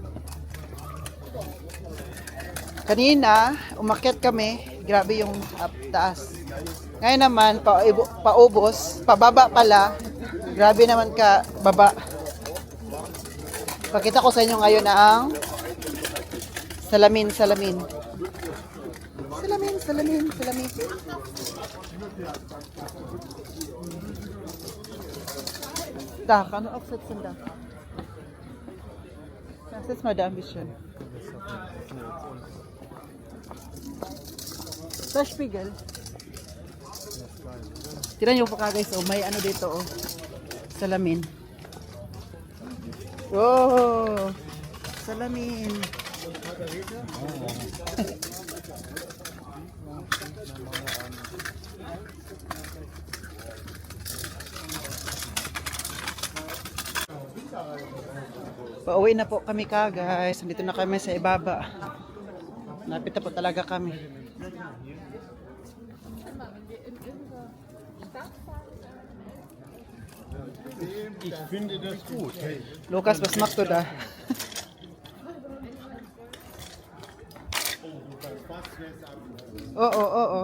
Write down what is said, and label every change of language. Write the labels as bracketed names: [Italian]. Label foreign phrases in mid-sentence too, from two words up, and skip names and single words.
[Filipino] Kanina, umakyat kami, grabe yung taas. Ngayon naman, paubos, pababa pala, grabe naman ka baba. Pakita ko sa inyo ngayon ang salamin. Salamin. [German] Da, kann du aufsetzen da. Ja, setz mal da ein bisschen. [Filipino] Sa Spiegel. Tira niyo po ka guys, oh, may ano dito, oh. Salamin. Oh, salamin. Pauwi na po kami guys. Nandito na kami sa ibaba. Napit na po talaga kami. [German] Ich finde das gut. Lukas, was machst du da? Oh, oh, oh, oh.